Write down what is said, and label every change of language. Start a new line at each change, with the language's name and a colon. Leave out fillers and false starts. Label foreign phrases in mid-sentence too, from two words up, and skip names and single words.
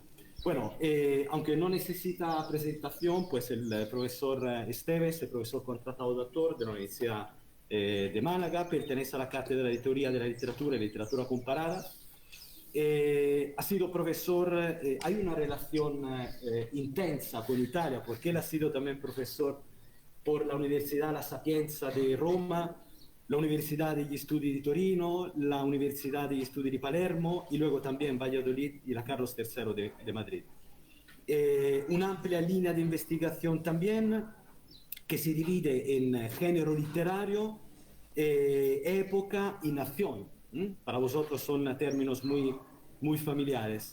Spanish: Bueno, aunque no necesita presentación, pues el profesor Esteves, el profesor contratado doctor de la Universidad de Málaga, pertenece a la cátedra de teoría de la literatura y literatura comparada. Ha sido profesor, hay una relación intensa con Italia, porque él ha sido también profesor por la Universidad La Sapienza de Roma, la Universidad degli Studi di Torino, la Universidad degli Studi di Palermo y luego también Valladolid y la Carlos III de Madrid. Una amplia línea de investigación también que se divide en género literario, época y nación. Para vosotros son términos muy familiares.